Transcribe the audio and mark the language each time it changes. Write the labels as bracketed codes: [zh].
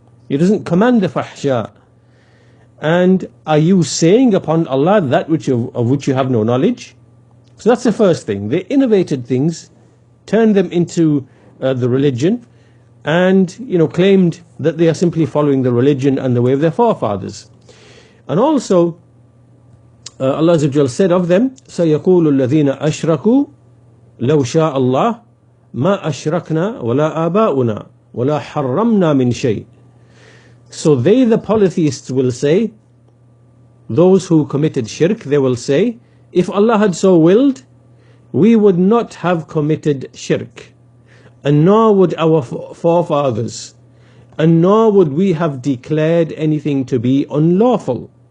[en] He doesn't command the fahsha. And are you saying upon Allah that of which you have no knowledge? So that's the first thing. They innovated things, turned them into the religion, and claimed that they are simply following the religion and the way of their forefathers. And also Allah Azza wa Jal said of them, [ar] سَيَقُولُ الَّذِينَ أَشْرَكُوا لَوْ شَاءَ اللَّهُ مَا أَشْرَكْنَا وَلَا آبَاؤُنَا وَلَا حَرَّمْنَا مِنْ شَيْءٍ. [en] So they, the polytheists, will say, those who committed shirk, they will say, if Allah had so willed, we would not have committed shirk, and nor would our forefathers, and nor would we have declared anything to be unlawful.